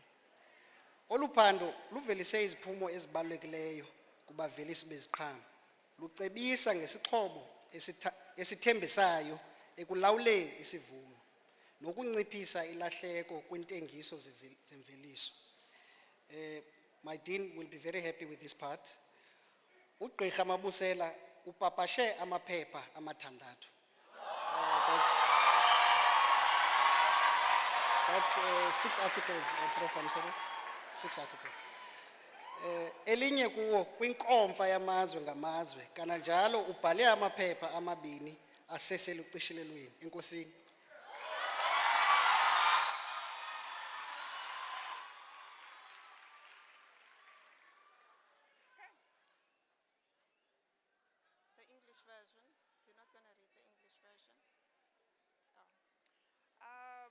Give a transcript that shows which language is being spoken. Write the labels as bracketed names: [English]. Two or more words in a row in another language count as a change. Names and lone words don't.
[Xhosa] Olu phando luvelise iziphumo ezibalulekileyo kubavelisi beziqhamo. Lucebisa ngesixhobo esithembisayo ekulawuleni isivuno nokunciphisa ilahleko kwintengiso zemveliso. [English] My dean will be very happy with this part. [Xhosa] UGqirha Mabusela upapashe amaphepha amathandathu. [English] That's 6 articles, Prof. I'm sorry. 6 articles. [Xhosa] Elinye kuwo kwinkomfa yamazwe ngamazwe, kananjalo ubhale amaphepha amabini aseselucishilelweni. Enkosini. [English] The English version. You're not going to read the English version? Oh.